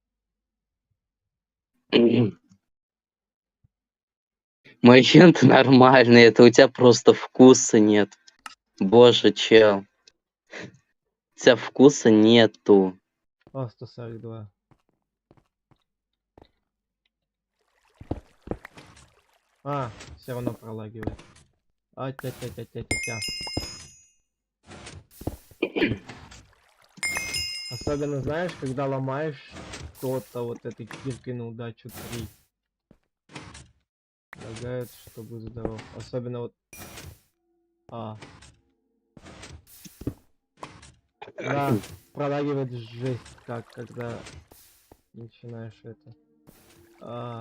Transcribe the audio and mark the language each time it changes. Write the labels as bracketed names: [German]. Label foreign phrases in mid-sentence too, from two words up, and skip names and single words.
[Russian] Мой агент нормальный, это у тебя просто вкуса нет. Боже, чел. У тебя вкуса нету. О, 142. Все равно пролагивает. Тя-тя-тя-тя-тя-тя. Особенно, знаешь, когда ломаешь что-то вот этой киркой на удачу 3. Лагает, чтобы здоров. Особенно вот... Да, пролагивает жесть как, когда начинаешь это.